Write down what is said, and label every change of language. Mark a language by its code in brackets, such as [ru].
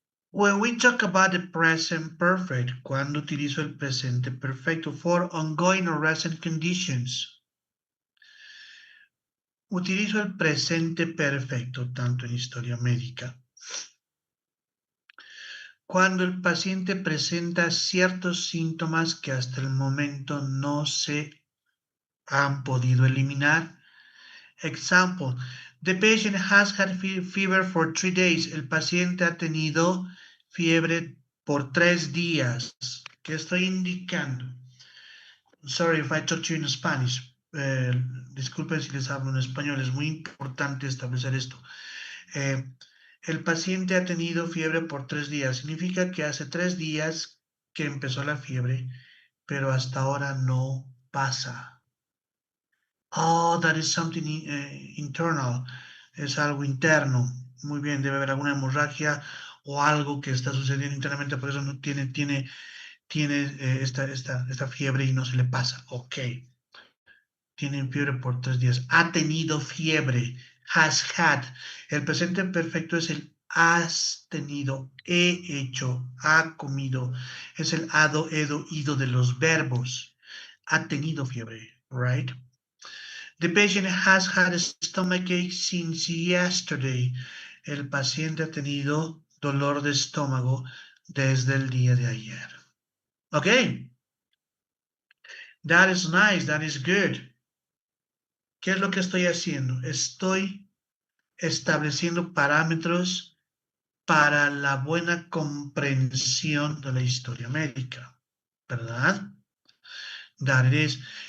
[en] When we talk about the present perfect, [es] cuando utilizo el presente perfecto [en] for ongoing or recent conditions, [es] utilizo el presente perfecto tanto en historia médica. Cuando el paciente presenta ciertos síntomas que hasta el momento no se han podido eliminar. [en] Example, the patient has had fever for 3 days. [es] El paciente ha tenido fiebre por 3 días. ¿Qué estoy indicando? [en] Sorry if I talk to you in Spanish. [es] Disculpen si les hablo en español. Es muy importante establecer esto. El paciente ha tenido fiebre por 3 días. Significa que hace 3 días que empezó la fiebre, pero hasta ahora no pasa. [en] Oh, that is something internal. [es] Es algo interno. Muy bien, debe haber alguna hemorragia o algo que está sucediendo internamente, por eso no tiene esta fiebre y no se le pasa. Ok. Tiene fiebre por 3 días. Ha tenido fiebre. [en] Has had. [es] El presente perfecto es el has tenido. He hecho. Ha comido. Es el hado, edo, ido de los verbos. Ha tenido fiebre. [en] Right? The patient has had a stomachache since yesterday. [es] El paciente ha tenido dolor de estómago desde el día de ayer. Ok. [en] That is nice. That is good. [es] ¿Qué es lo que estoy haciendo? Estoy estableciendo parámetros para la buena comprensión de la historia médica, ¿verdad? [en] That it is.